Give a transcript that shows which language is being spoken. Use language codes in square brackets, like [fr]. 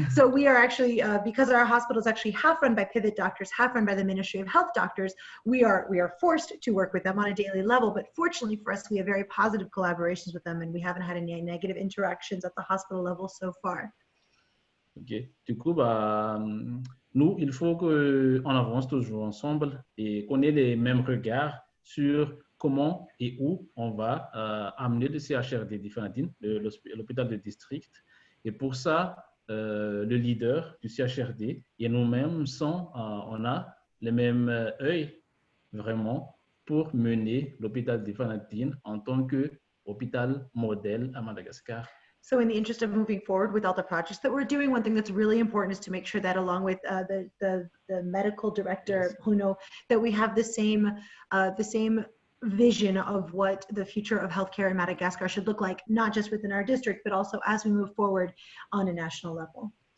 [en] So we are actually, because our hospital is actually half run by Pivot doctors, half run by the Ministry of Health doctors, we are forced to work with them on a daily level, but fortunately for us, we have very positive collaborations with them and we haven't had any negative interactions at the hospital level so far. [fr] Ok, du coup, nous, il faut qu'on avance toujours ensemble et qu'on ait les mêmes regards sur comment et où on va amener le CHRD d'Ifanadiane, l'hôpital de district. Et pour ça, le leader du CHRD et nous-mêmes, on a le même œil vraiment pour mener l'hôpital d'Ifanadiane en tant qu'hôpital modèle à Madagascar. [en] So in the interest of moving forward with all the projects that we're doing, one thing that's really important is to make sure that along with the medical director, Bruno, that we have the same vision of what the future of healthcare in Madagascar should look like, not just within our district, but also as we move forward on a national level.